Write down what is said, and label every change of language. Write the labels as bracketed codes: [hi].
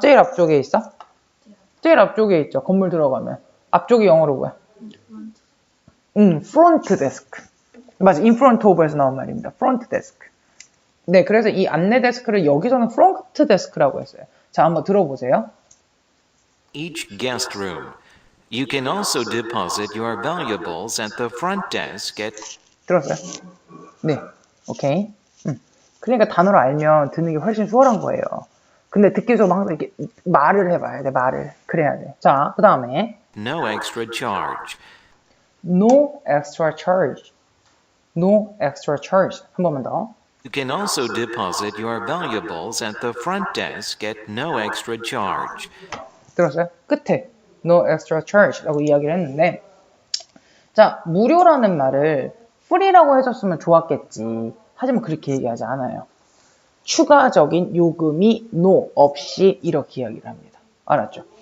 [ko] 제일 앞쪽에 있어? 제일 앞쪽에 있죠. 건물 들어가면. 앞쪽이 영어로 뭐야? [en] front desk. [ko] 맞아. in front of에서 나온 말입니다. [en] front desk. [ko] 네, 그래서 이 안내 데스크를 여기서는 front desk라고 했어요. 자, 한번 들어보세요. [en] Each guest room. You can also deposit your valuables at the front desk at [ko] 들었어요? 네, 오케이. 그러니까 단어를 알면 듣는 게 훨씬 수월한 거예요. 근데 듣기 위해서 항상 이렇게 말을 해봐야 돼, 말을. 그래야 돼. 자, 그 다음에 [en] no extra charge. no extra charge. no extra charge. [ko] 한 번만 더. [en] You can also deposit your valuables at the front desk at no extra charge. [ko] 들었어요? 끝에 [en] no extra charge [ko] 라고 이야기를 했는데 자, 무료라는 말을 free라고 해줬으면 좋았겠지. 하지만 그렇게 얘기하지 않아요. 추가적인 요금이 no, 없이 이렇게 이야기를 합니다. 알았죠?